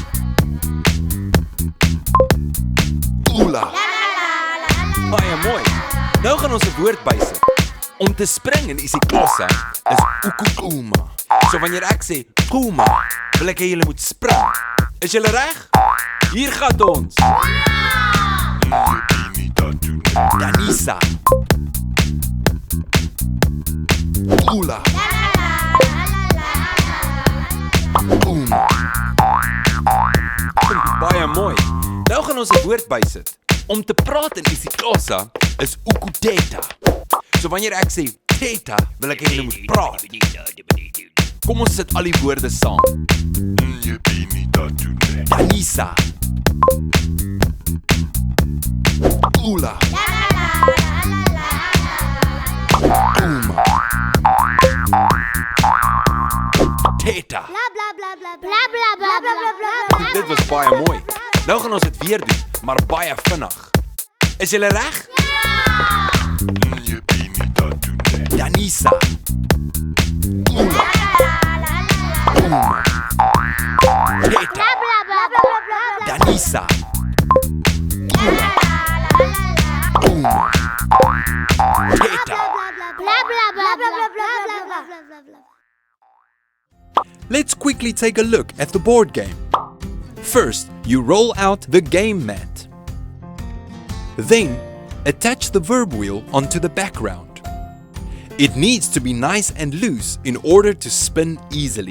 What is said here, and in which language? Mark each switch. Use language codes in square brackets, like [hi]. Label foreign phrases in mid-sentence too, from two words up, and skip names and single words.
[af] Cula. Baie mooi. Nou gaan ons 'n woord bysit. Om te spring in isiXhosa is ukukuma. So wanneer ek sê kuma, wil ek hê julle moet spring. Is julle reg? Hier gaan ons. Danisa. Cula. Kuma. Baie mooi. Nou gaan ons 'n woord bysit. Om te praat in isiXhosa is ukuteta. So wanneer ek sê teta, wil ek hê julle moet praat. Kom ons sit al die woorde saam. [xh] Danisa. Cula. [af] Kuma. Teta. Dit was baie mooi. Nou gaan ons dit weer doen, maar baie vinnig. Is julle reg? Danisa. [xh] Cula. Kuma. Teta. Danisa. Cula. Kuma. [af] Teta. [en] Let's quickly take a look at the board game. First, you roll out the game mat. Then, attach the verb wheel onto the background. It needs to be nice and loose in order to spin easily.